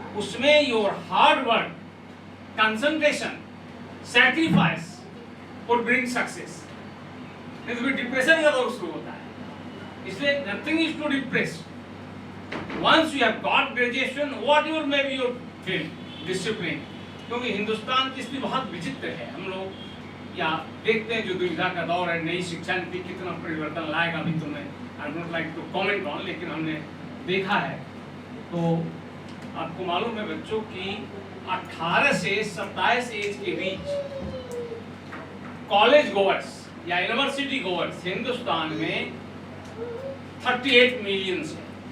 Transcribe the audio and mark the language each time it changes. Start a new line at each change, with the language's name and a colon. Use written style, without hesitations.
English: उसमें your hard work, concentration, sacrifice would bring success.
Hindi: नहीं तो फिर डिप्रेशन का दौर शुरू होता है। इसलिए
English: Nothing is to depress. once you have got graduation, whatever may be your field, discipline,
Hindi: क्योंकि हिंदुस्तान की स्थिति बहुत विचित्र है। हम लोग या देखते हैं जो दुविधा का दौर है, नई शिक्षा नीति कितना परिवर्तन लाएगा अभी तो मैं
English: I don't like to comment on,
Hindi: लेकिन हमने देखा है। तो आपको मालूम है बच्चों की 18 से 27 एज के बीच कॉलेज गोवर्स या यूनिवर्सिटी गोवर्स हिंदुस्तान में 38 मिलियन है।